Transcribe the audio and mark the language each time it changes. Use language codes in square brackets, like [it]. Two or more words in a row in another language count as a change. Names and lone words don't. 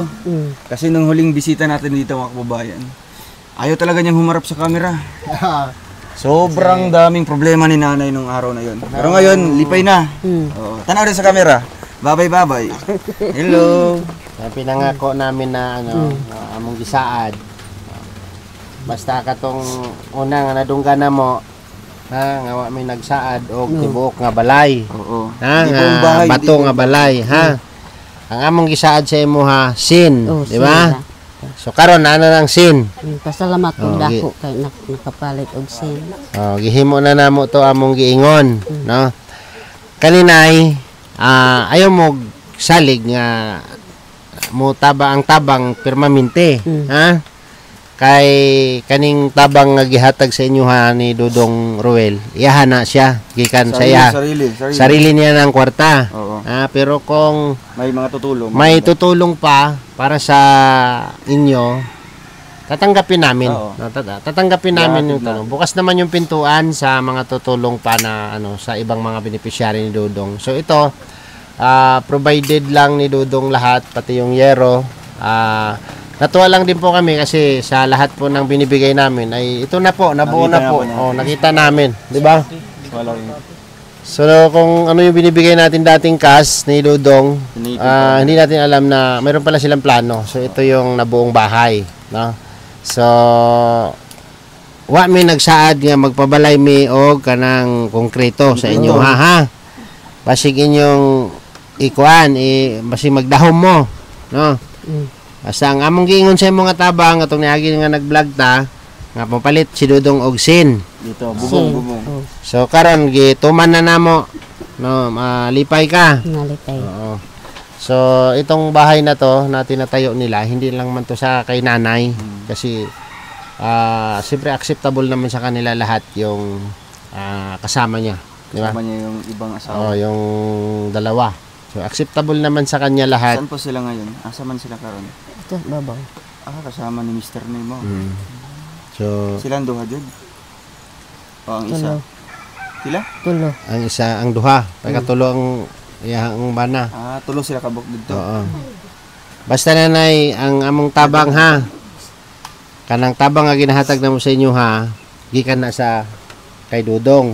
[tl] Kasi nung huling bisita natin dito mga kababayan, ayaw talaga niyang humarap sa camera. Sobrang daming problema ni nanay nung araw na yun. Pero ngayon, lipay na. Oo. Tanaw rin sa camera. Babay. Hello. Pinangako namin na [ceb] among gisaad. Basta katong una nga nadunggan na mo, nga wa may nagsaad og tibuok nga balay. Oo. Ha, Di nga [tl] buong bahay, [ceb] bato nga balay, ha. Ang among gisaad sa imo ha, sin, di ba? So karon ano nang sin? Pasalamat ko dako kay nakapalit og sin. Oh, gihimo na namo to among giingon, no? Kaninay, ayaw mo salig nga mo ang tabang permanente, ha? kay kaning tabang nga gihatag sa inyo ha ni Dudong Ruel. Iyahan na siya gikan sa iya. [tl] Sarili niya ng kwarta. Oo. Pero kung May mga tutulong. may tutulong pa para sa inyo, tatanggapin namin. Oo. Tatanggapin namin Ihahatid yung tulong. Bukas naman yung pintuan sa mga tutulong pa na sa ibang mga beneficiary ni Dudong. So ito, provided lang ni Dudong lahat, pati yung yero. Natuwa lang din po kami kasi sa lahat po ng binibigay namin ay ito na po, nabuo na po. Nakita namin, di ba? So kung ano yung binibigay natin dating cash ni Dudong, hindi natin alam na mayroon pala silang plano. So ito yung nabuong bahay, no? [ceb] So wa mi nagsaad nga magpabalay mi og kanang konkreto sa inyo ha. Basig inyong ikuan basig magdahom mo, no? Basta ang among giingon sa mga tabang atong niagi nga nag-vlog ta nga papalit si Dudong og sin. [tl] Dito, bubong. [ceb] So karon gituman na namo, no, malipay ka. Nalipay. Oo. [tl] So itong bahay na to na tinatayo nila, hindi lang man to sa kay nanay kasi siyempre acceptable naman sa kanila lahat yung kasama niya, di ba? Kasama niya yung ibang asawa. Oh, yung dalawa. So acceptable naman sa kanya lahat. Saan po sila ngayon? [ceb] Asa man sila karon? [tl] Ito, babaw. Kasama ni Mr. Nemo. So [ceb] Sila ang duha jud. O ang isa. Tulo. Sila? Tulo. ang isa ang duha, pagkatulo ang iyang bana. Tulo sila kabuk dito. Oo. Basta nanay, ang among tabang ha. Kanang tabang nga ginahatag na mo sa inyo ha, gikan na sa kay Dudong.